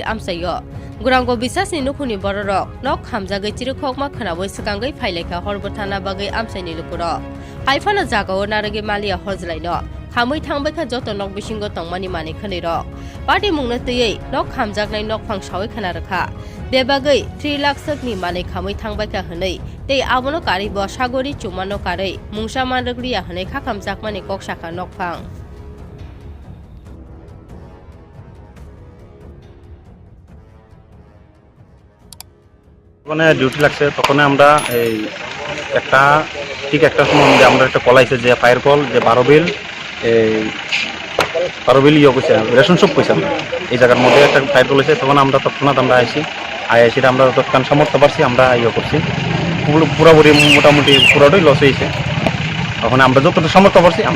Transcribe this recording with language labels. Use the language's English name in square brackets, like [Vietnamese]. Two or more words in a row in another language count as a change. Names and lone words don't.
[Kok Borok] Amchaio Gurango Bisasni Nukhuni Bororok Nok Hamjagai Chirukhokma Khanawai Sakangai Phailekha Horbo Thana Bagai Amchaini Lukuro Haifana Jagao Naragi Malia Horzlaino Khamai Thangbaikha Joto Nok Bisingo Tongmani Mani Khaniro Patimung na tei Nok Hamjagnai Nok Phangshawai Khanarkha Bebagai 3 lakh sakni Mani Khamai Thangbaikha Hanai Tei abono kari Bwchagori chumano kari mungsa manragriya hanai khakam jakmani Bwchakha nokphang [Bangla] মানে ডিউটি লাগছে তখন আমরা এই একটা ঠিক একটা সময় আমরা একটা কল আইছে যে [English] fire call [Bangla] যে বারবিল কইছে [English] ration shop [Bangla] কইছে এই জায়গার মধ্যে একটা [English] fire call [Bangla] হয়েছে তখন আমরা তৎক্ষণাৎ আমরা আইসি আমরা তৎক্ষণ সামর্থ্য পারছি আমরা করছি পুরোপুরি মোটামুটি পুরোটাই লস হয়েছে তখন আমরা যতটা সামর্থ্য পারছি আমরা